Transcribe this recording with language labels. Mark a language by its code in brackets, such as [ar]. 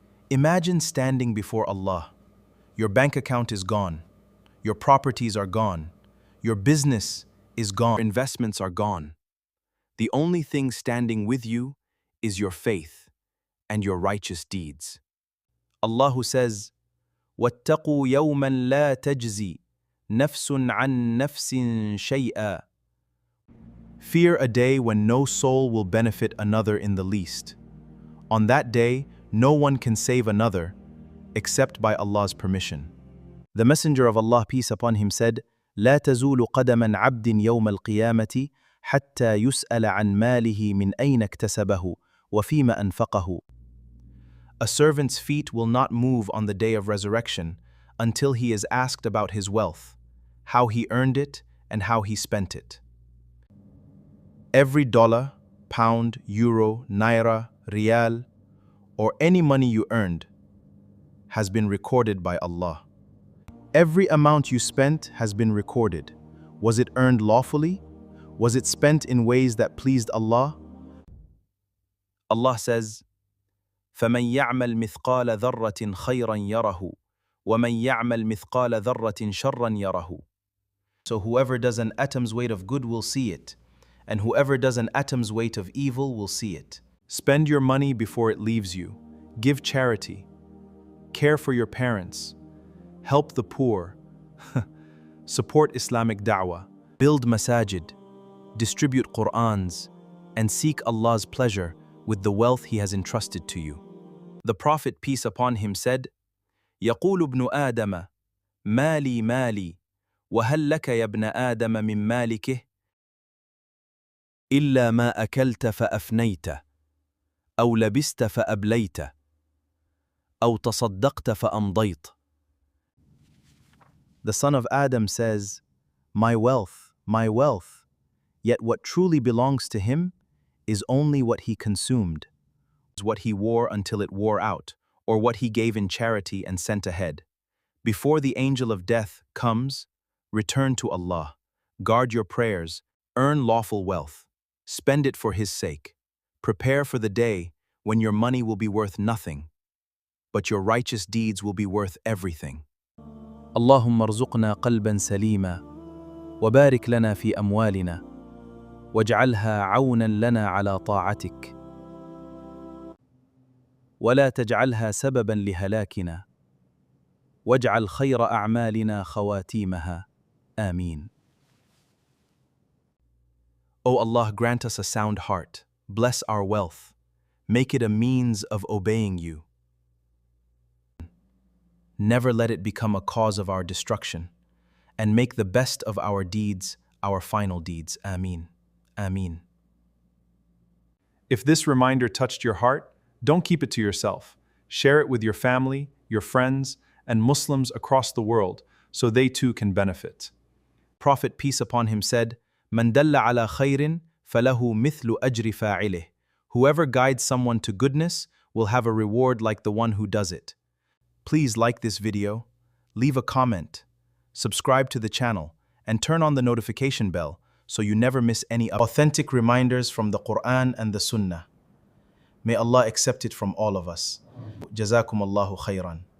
[en] Imagine standing before Allah. Your bank account is gone. Your properties are gone. Your business is gone. Your investments are gone. The only thing standing with you is your faith and your righteous deeds. Allah who says, [ar] وَاتَّقُوا يَوْمًا لَا تَجْزِي نَفْسٌ عَنْ نَفْسٍ شَيْئًا. [en] Fear a day when no soul will benefit another in the least. On that day, no one can save another except by Allah's permission. The Messenger of Allah, peace upon him, said, [ar] لا تزول قدم عبد يوم القيامة حتى يسأل عن ماله من أين اكتسبه وفيما أنفقه. [en] A servant's feet will not move on the day of resurrection until he is asked about his wealth, how he earned it, and how he spent it. Every dollar, pound, euro, naira, rial, or any money you earned has been recorded by Allah. Every amount you spent has been recorded. Was it earned lawfully? Was it spent in ways that pleased Allah? Allah says, [ar] فَمَنْ يَعْمَلْ مِثْقَالَ ذَرَّةٍ خَيْرًا يَرَهُ وَمَنْ يَعْمَلْ مِثْقَالَ ذَرَّةٍ شَرًّا يَرَهُ. [en] So whoever does an atom's weight of good will see it, and whoever does an atom's weight of evil will see it. Spend your money before it leaves you. Give charity. Care for your parents. Help the poor. Support Islamic da'wah. Build masajid. Distribute Qur'ans. And seek Allah's pleasure with the wealth He has entrusted to you. The Prophet, peace upon him, said, [ar] يقول ابن آدم مالي مالي وهل لك يا ابن آدم من مالكه إلا ما أكلت فأفنيت أو لبست فأبليت أو تصدقت فأمضيت. [en] The son of Adam says, my wealth, yet what truly belongs to him is only what he consumed, what he wore until it wore out, or what he gave in charity and sent ahead. Before the angel of death comes, return to Allah, guard your prayers, earn lawful wealth, spend it for His sake. Prepare for the day when your money will be worth nothing, but your righteous deeds will be worth everything. [ar] اللهم ارزقنا قلبا سليما وبارك لنا في أموالنا واجعلها عونا لنا على طاعتك ولا تجعلها سببا لهلاكنا واجعل خير أعمالنا خواتيمها آمين. [en] O Allah, grant us a sound heart, bless our wealth, make it a means of obeying you. Never let it become a cause of our destruction, and make the best of our deeds our final deeds. [ar] Āmīn. Āmīn. [en] If this reminder touched your heart, don't keep it to yourself. Share it with your family, your friends, and Muslims across the world so they too can benefit. Prophet, peace upon him, said, [ar] مَنْ دَلَّ عَلَى خَيْرٍ فَلَهُ مِثْلُ أَجْرِ فَاعِلِهِ. [en] Whoever guides someone to goodness will have a reward like the one who does it. Please like this video, leave a comment, subscribe to the channel, and turn on the notification bell so you never miss any authentic reminders from the Qur'an and the Sunnah. May Allah accept it from all of us. [ar] Jazakum Allahu khairan.